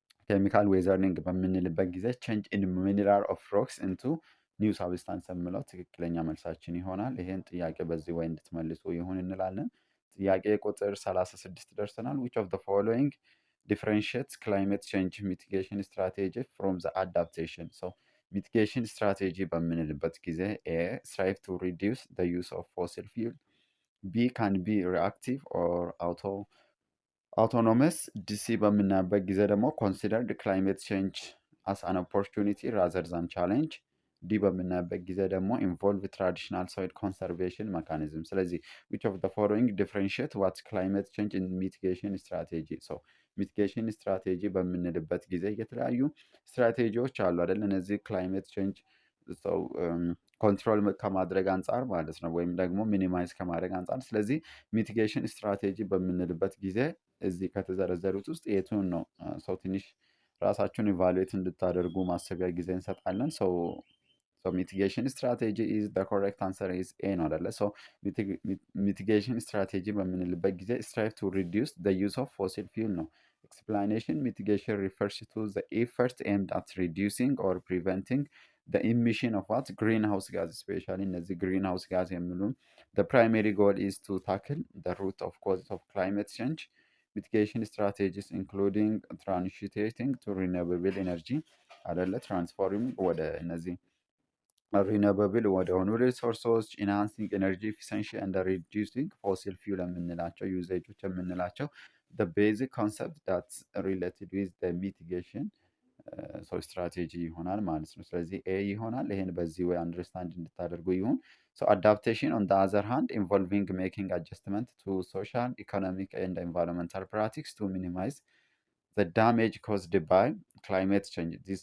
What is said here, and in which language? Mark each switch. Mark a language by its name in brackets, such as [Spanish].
[Amharic] ኬሚካል ዌዘርኒንግ በምንልበት ጊዜ [English] ቼንጅ ኢን ሚኒራል ኦፍ ሮክስ ኢንቱ ኒው ሳብስታንስ [Amharic] የምለው ትክክለኛ መልሳችን ይሆናል። ይሄን ጥያቄ በዚህ ወይ እንድትመልሱ ይሁን እንላለን። ጥያቄ ቁጥር 36 ደርሰናል። [English] which of the following differentiates climate change mitigation strategy from the adaptation? so mitigation strategy [Amharic] በምንልበት ጊዜ [English] A strive to reduce the use of fossil fuel, B can be reactive or autonomous, [Amharic] DC በምናይበት ጊዜ ደግሞ [English] considered climate change as an opportunity rather than challenge, [Amharic] ዲ በምናይበት ጊዜ ደግሞ [English] involve traditional soil conservation mechanism። ስለዚህ which of the following differentiate what climate change in mitigation strategy? so mitigation strategy [Amharic] በምንልበት ጊዜ የተለያዩ ስትራቴጂዎች አሉ አይደል? እነዚህ ክላይሜት ቼንጅ ሰው ኮንትሮል ከማድረግ አንጻር ማለት ነው፣ ወይም ደግሞ ሚኒማይዝ ከማድረግ አንጻር። ስለዚህ ሚቲጌሽን ስትራቴጂ በምንልበት ጊዜ እዚህ ከተዘረዘሩት ውስጥ የቱን ነው ሰው ትንሽ ራሳችሁን ኢቫሉዌት እንድታደርጉ ማሰቢያ ጊዜ እንሰጣለን። ሰው ሚቲጌሽን ስትራቴጂ ኢዝ [English] the correct answer is A [Amharic] ነው አይደለ? [English] so ሚቲጌሽን ስትራቴጂ [Amharic] በምንልበት ጊዜ [English] strive to reduce the use of fossil fuel ነው። explanation mitigation refers to the effort aimed at reducing or preventing the emission of what greenhouse gas, especially እነዚህ greenhouse gas የሚሉ the primary goal is to tackle the root of causes of climate change. mitigation strategies including transiting to renewable energy [Amharic] አይደለ? [English] transforming [Amharic] ወደ እነዚህ [English] ሪነብል ወደሆኑ ሪሶርሶች ኢንሃንሲንግ ኤነርጂ ኤፊሽንሲ ኤንድ ሪዲዩሲንግ ፎሲል ፊውል [Amharic] የምንላቸው ዩዜጆች የምንላቸው [English] the basic concept that's related with the mitigation [Amharic] ሰው ስትራቴጂ ይሆናል ማለት ነው። ስለዚህ ኤ ይሆናል። ይሄን በዚህ ወይ አንደርስታንድ እንድታደርጉ ይሁን። [English] ሶ አዳፕቴሽን ኦን ዘ አዘር ሃንድ ኢንቮልቪንግ ሜኪንግ አጀስትመንት ቱ ሶሻል ኢኮኖሚክ ኤንድ ኤንቫይሮንመንታል ፕራክቲክስ ቱ ሚኒማይዝ the damage caused by climate change.